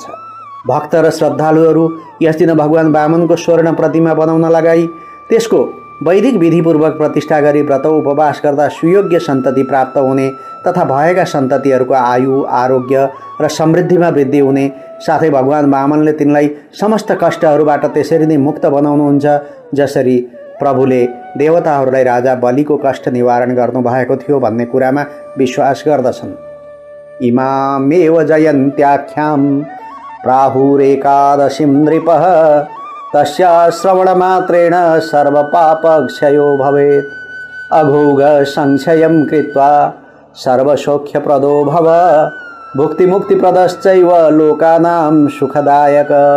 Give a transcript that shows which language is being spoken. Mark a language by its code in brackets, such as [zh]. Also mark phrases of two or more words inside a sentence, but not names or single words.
[ne] भक्त र श्रद्धालुहरू यस दिन भगवान वामनको स्वर्ण प्रतिमा बनाउन लगाई त्यसको वैदिक विधिपूर्वक प्रतिष्ठा गरी व्रत उपवास गर्दा सुयोग्य सन्तति प्राप्त हुने तथा भएका सन्ततिहरूको आयु, आरोग्य र समृद्धिमा वृद्धि हुने साथै भगवान वामनले तिनलाई समस्त कष्टहरूबाट त्यसरी नै मुक्त बनाउनुहुन्छ जसरी प्रभुले देवताहरूलाई राजा बलिको कष्ट निवारण गर्नुभएको थियो भन्ने कुरामा विश्वास गर्दछन्। [sa] इमामेव जयन्त्याख्यां प्राहुरेकादशीं नृपः तस्या श्रवणमात्रेण सर्वपापक्षयो भवेत् अघोघ संशयं कृत्वा सर्वसौख्यप्रदो भव भुक्तिमुक्तिप्रदश्चैव लोकानां सुखदायक।